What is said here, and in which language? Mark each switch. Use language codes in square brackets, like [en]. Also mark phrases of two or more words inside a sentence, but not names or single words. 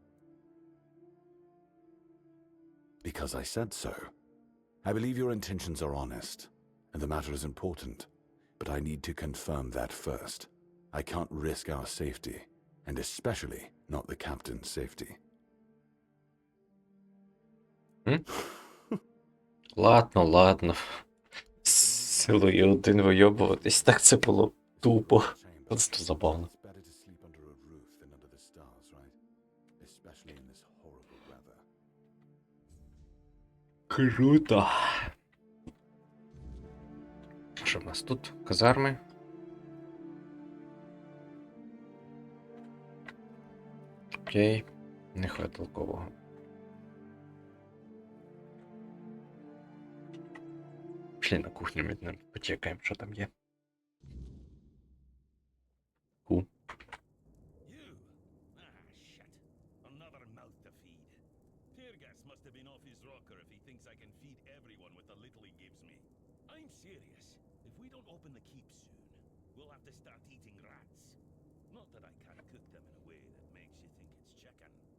[en] Because I said so. I believe your intentions are honest, and the matter is important, but I need to confirm that first. I can't risk our safety, and especially not the captain's safety. [uk] Ладно. З силою один вийобуватись, так це було тупо. Просто забавно. [en] It's better to sleep under a roof than under the stars, right? Especially in this horrible weather. [uk] Круто. Що в нас тут? Казарми. Окей. Нехай толкового. Пішли на кухню, ми почекаємо, що там є. Ку. [en] You? Ah, shit. Another mouth to feed. Teargas must have been off his rocker if he thinks I can feed everyone with the little he gives me. I'm serious. If we don't open the keep soon, we'll have to start eating rats. Not that I can't cook them in a way that makes you think it's chicken.